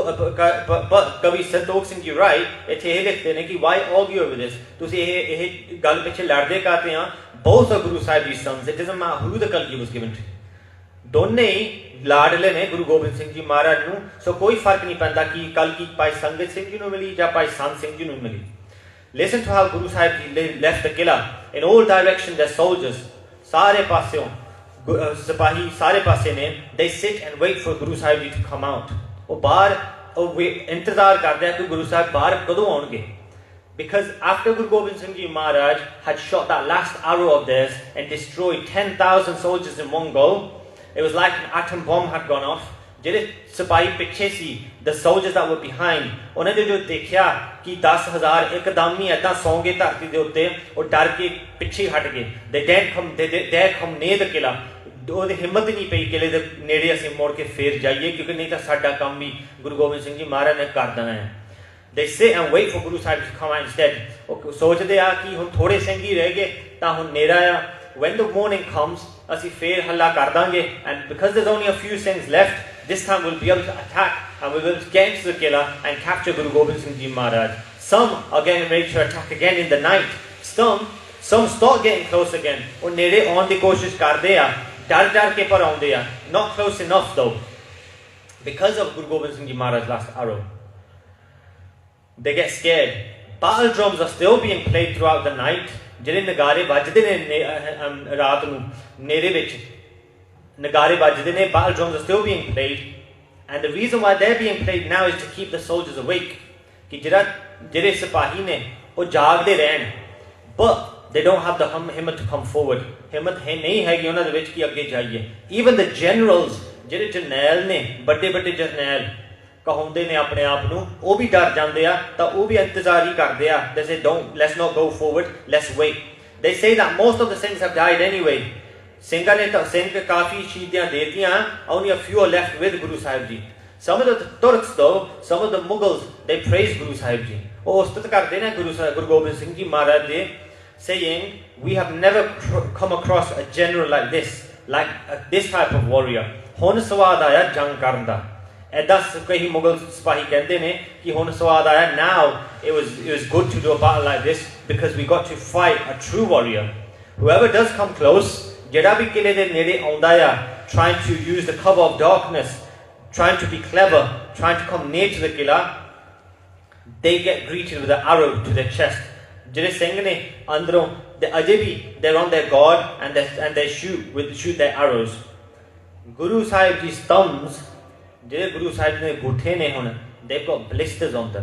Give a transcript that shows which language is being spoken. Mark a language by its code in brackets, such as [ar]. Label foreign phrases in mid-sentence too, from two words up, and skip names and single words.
[pa] Kavi Santokh Singh Ji write ਇੱਥੇ ਇਹ ਲਿਖਦੇ ਨੇ ਕਿ [en] why argue over this [pa] ਤੁਸੀਂ ਇਹ ਗੱਲ ਪਿੱਛੇ ਲੜਦੇ ਕਰਦੇ ਆ [en] both are Guru Sahib Ji's sons it doesn't matter who the Kalgi was given to [pa] ਦੋਨੇ ਹੀ ਲਾਡਲੇ ਨੇ ਗੁਰੂ ਗੋਬਿੰਦ ਸਿੰਘ ਜੀ ਮਹਾਰਾਜ ਨੂੰ ਸੋ ਕੋਈ ਫਰਕ ਨਹੀਂ ਪੈਂਦਾ ਕਿ Kalgi Bhai Sangat Singh Ji ਨੂੰ ਮਿਲੀ ਜਾਂ Bhai Sant Singh Ji ਨੂੰ ਮਿਲੀ [en] Listen to how Guru Sahib Ji left the Qila in all directions their soldiers [pa] ਸਾਰੇ ਪਾਸਿਓਂ ਸਿਪਾਹੀ ਸਾਰੇ ਪਾਸੇ ਨੇ [en] they sit and wait for Guru Sahib Ji to come out [pa] ਉਹ ਬਾਹਰ ਉਹ ਇੰਤਜ਼ਾਰ ਕਰਦੇ ਆ ਕਿ ਗੁਰੂ ਸਾਹਿਬ ਬਾਹਰ ਕਦੋਂ ਆਉਣਗੇ [en] because after Guru Gobind Singh Ji Maharaj had shot that last arrow of theirs and destroyed 10,000 soldiers in Mongol it was like an atom bomb had gone off [pa] ਜਿਹੜੇ ਸਿਪਾਹੀ ਪਿੱਛੇ ਸੀ [en] the soldiers that were behind [pa] ਉਹਨਾਂ ਨੇ ਜੋ ਦੇਖਿਆ ਕਿ 10,000 ਇੱਕਦਮ ਹੀ ਏਦਾਂ ਸੌਂ ਗਏ ਧਰਤੀ ਦੇ ਉੱਤੇ ਉਹ ਡਰ ਕੇ ਪਿੱਛੇ ਹਟ ਗਏ [en] they dared come near the Qila [pa] ਉਹਦੀ ਹਿੰਮਤ ਨਹੀਂ ਪਈ ਕਿਲੇ ਦੇ ਨੇੜੇ ਅਸੀਂ ਮੁੜ ਕੇ ਫੇਰ ਜਾਈਏ ਕਿਉਂਕਿ ਨਹੀਂ ਤਾਂ ਸਾਡਾ ਕੰਮ ਵੀ ਗੁਰੂ ਗੋਬਿੰਦ ਸਿੰਘ ਜੀ ਮਹਾਰਾਜ ਨੇ ਕਰ ਦੇਣਾ ਹੈ [en] they sit and wait for Guru Sahib to come out instead [pa] ਉਹ ਸੋਚਦੇ ਆ ਕਿ ਹੁਣ ਥੋੜੇ ਸਿੰਘ ਹੀ ਰਹਿ ਗਏ ਤਾਂ ਹੁਣ ਨੇਰਾ ਆ [en] when the morning comes [pa] ਅਸੀਂ ਫੇਰ ਹੱਲਾ ਕਰ ਦਾਂਗੇ [en] and because there's only a few Singhs left this time we'll be able to attack and we will get into the Qila and capture Guru Gobind Singh Ji Maharaj some are getting ready to attack again in the night some start getting close again [pa] ਉਹ ਨੇੜੇ ਆਉਣ ਦੀ ਕੋਸ਼ਿਸ਼ ਕਰਦੇ ਆ ਡਰ ਕੇ ਪਰ ਆਉਂਦੇ ਆ [en] not close enough though because of Guru Gobind Singh Ji Maharaj's last arrow they get scared battle drums are still being played throughout the night [pa] ਜਿਹੜੇ ਨਗਾਰੇ ਵੱਜਦੇ ਨੇ ਰਾਤ ਨੂੰ ਨੇਰੇ ਵਿੱਚ ਨਗਾਰੇ ਵੱਜਦੇ ਨੇ [en] battle drums are still being played and the reason why they're being played now is to keep the soldiers awake [pa] ਕਿ ਜਿਹੜੇ ਸਿਪਾਹੀ ਨੇ ਉਹ ਜਾਗਦੇ ਰਹਿਣ [en] but they don't have the himmat to come forward [pa] himmat ਹੈ ਨਹੀਂ ਹੈਗੀ ਉਹਨਾਂ ਦੇ ਵਿੱਚ ਕਿ ਅੱਗੇ ਜਾਈਏ [en] even the generals [pa] ਜਿਹੜੇ ਜਰਨੈਲ ਨੇ ਵੱਡੇ ਜਰਨੈਲ ਕਹਾਉਂਦੇ ਨੇ ਆਪਣੇ ਆਪ ਨੂੰ ਉਹ ਵੀ ਡਰ ਜਾਂਦੇ ਆ ਤਾਂ ਉਹ ਵੀ ਇੰਤਜ਼ਾਰ ਹੀ ਕਰਦੇ ਆ [en] they say let's not go forward let's wait they say that most of the Singhs have died anyway [pa] ਸਿੰਘਾਂ ਨੇ ਤਾਂ ਸਿੰਘ ਕਾਫੀ ਸ਼ਹੀਦੀਆਂ ਦੇਤੀਆਂ [en] only a few are left with Guru Sahib Ji some of the Turks though some of the Mughals they praise Guru Sahib Ji [pa] ਉਹ ਉਸਤਤ ਕਰਦੇ ਨੇ ਗੁਰੂ ਗੋਬਿੰਦ ਸਿੰਘ ਜੀ ਮਹਾਰਾਜ ਦੇ [en] saying we have never come across a general like this type of warrior [pa] ਹੁਣ ਸਵਾਦ ਆਇਆ ਜੰਗ ਕਰਨ ਦਾ ਐਦਾਂ ਕਈ ਮੁਗਲ ਸਿਪਾਹੀ ਕਹਿੰਦੇ ਨੇ ਕਿ ਹੁਣ ਸਵਾਦ ਆਇਆ [en] now it was good to do a battle like this because we got to fight a true warrior whoever does come close [pa] ਜਿਹੜਾ ਵੀ ਕਿਲੇ ਦੇ ਨੇੜੇ ਆਉਂਦਾ ਆ [en] trying to use the cover of darkness trying to be clever trying to come near to the Qila they get greeted with an arrow to their chest [pa] ਜਿਹੜੇ ਸਿੰਘ ਨੇ ਅੰਦਰੋਂ ਅਜੇ ਵੀ [en] they're on their guard and they shoot their arrows Guru Sahib Ji's thumbs [pa] ਜਿਹੜੇ ਗੁਰੂ ਸਾਹਿਬ ਦੇ ਗੁੱਠੇ ਨੇ ਹੁਣ [en] they've got blisters